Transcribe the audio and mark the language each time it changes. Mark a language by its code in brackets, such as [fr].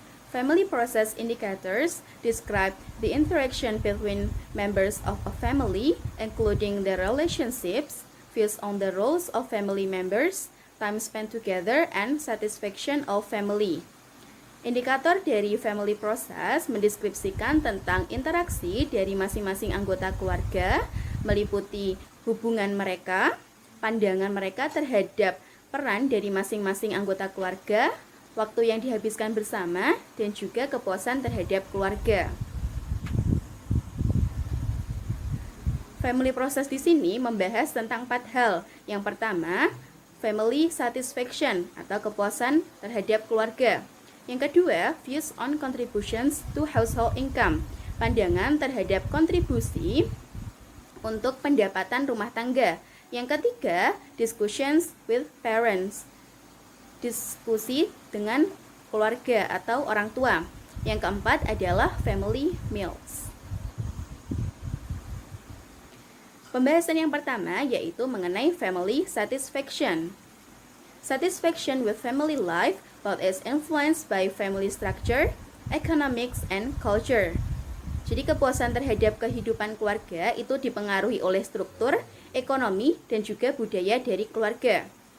[en] Family process indicators describe the interaction between members of a family, including their relationships, views on the roles of family members, time spent together, and satisfaction of family. [id] Indikator dari family process mendeskripsikan tentang interaksi dari masing-masing anggota keluarga, meliputi hubungan mereka, pandangan mereka terhadap peran dari masing-masing anggota keluarga, waktu yang dihabiskan bersama, dan juga kepuasan terhadap keluarga. Family process di sini membahas tentang 4 hal. Yang pertama, family satisfaction atau kepuasan terhadap keluarga. Yang kedua, [en] views on contributions to household income, [id] pandangan terhadap kontribusi untuk pendapatan rumah tangga. Yang ketiga, [en] discussions with parents, [id] diskusi dengan keluarga atau orang tua. Yang keempat adalah family meals. Pembahasan yang pertama yaitu mengenai family satisfaction. [en] Satisfaction with family life both is influenced by family structure, economics, and culture. [id] Jadi kepuasan terhadap kehidupan keluarga itu dipengaruhi oleh struktur, ekonomi, dan juga budaya dari keluarga.